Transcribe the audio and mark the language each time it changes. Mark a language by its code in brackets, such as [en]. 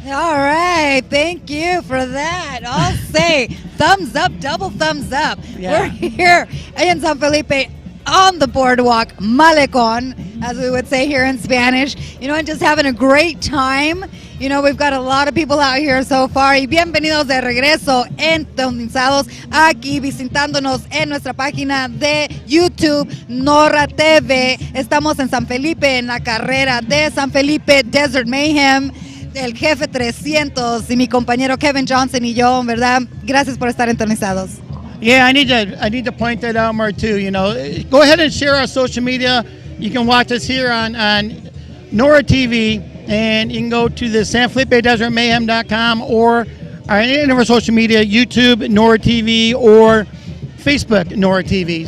[en] All right, thank you for that. I'll say thumbs up, double thumbs up. Yeah. We're here in San Felipe on the boardwalk, Malecón, as we would say here in Spanish, and just having a great time. We've got a lot of people out here so far. [es] Y bienvenidos de regreso, entonizados aquí visitándonos en nuestra página de YouTube, Nora TV. Estamos en San Felipe, en la carrera de San Felipe Desert Mayhem, el Jefe 300 y mi compañero Kevin Johnson y yo, ¿verdad? Gracias por estar entonizados. [en] Yeah, I need to point that out more too. Go ahead and share our social media. You can watch us here on Nora TV, and you can go to the SanFelipeDesertMayhem.com or any of our social media, YouTube, Nora TV, or Facebook, Nora TV.